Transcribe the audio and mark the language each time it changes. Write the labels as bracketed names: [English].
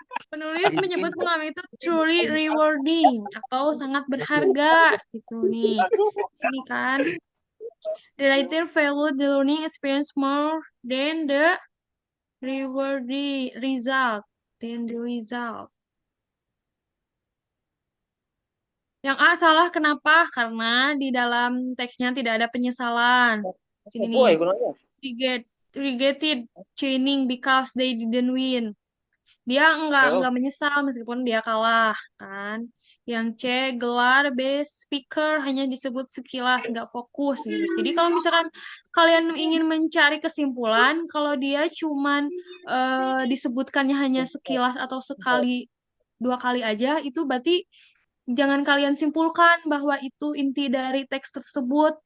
[Indonesian] Penulis menyebut pengalaman itu [English] truly rewarding [Indonesian] atau sangat berharga gitu nih. Sini kan. [English] The writer valued the learning experience more than the rewarding result. Than the result. [Indonesian] Yang A salah kenapa? Karena di dalam teksnya tidak ada penyesalan. Sini nih. [English] Regretted chaining because they didn't win. [Indonesian] Dia enggak menyesal meskipun dia kalah kan. Yang C gelar B speaker hanya disebut sekilas nggak fokus gitu. Jadi kalau misalkan kalian ingin mencari kesimpulan kalau dia cuman disebutkannya hanya sekilas atau sekali dua kali aja itu berarti jangan kalian simpulkan bahwa itu inti dari teks tersebut.